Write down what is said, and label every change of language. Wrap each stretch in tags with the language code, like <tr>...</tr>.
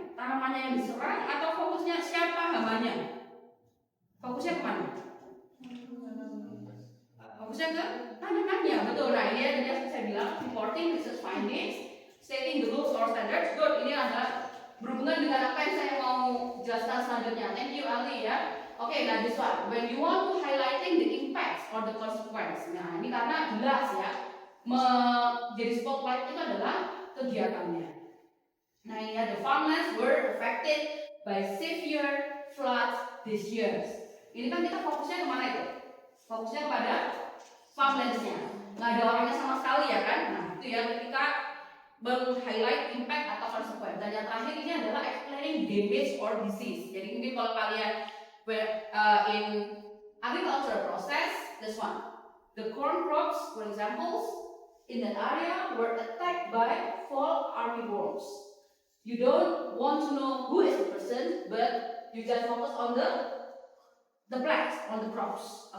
<id>Tanamannya yang diserang atau fokusnya siapa hamanya? Fokusnya kemana? Fokusnya ke tanamannya, betul. Nah ini yang tadi saya bilang,</id> <en>reporting research findings, stating the rules or standards. Good,</en> <id>ini adalah berhubungan dengan apa yang saya mau jelaskan selanjutnya.</id> <en>Thank you Ali ya.</en> <id>Oke, nah</id> <en>this one, when you want to highlighting the impacts or the consequence.</en> <id>Nah ini karena jelas ya, jadi spotlight itu adalah kegiatannya. Nah ini ada</id> <en>farmlands were affected by severe floods this year.</en> <id>Ini kan kita fokusnya kemana itu? Fokusnya kepada farmlands-nya. Nggak ada orangnya sama sekali ya kan? Nah itu ya ketika meng-highlight impact atau consequence. Dan yang terakhir ini adalah</id> <en>explaining damage or disease.</en> <id>Jadi mungkin kalau kalian</id> <en>in agricultural process, this one, the corn crops, for example, in that area were attacked by fall armyworms. You don't want to know who is the person, but you just focus on the plants, on the crops.</en>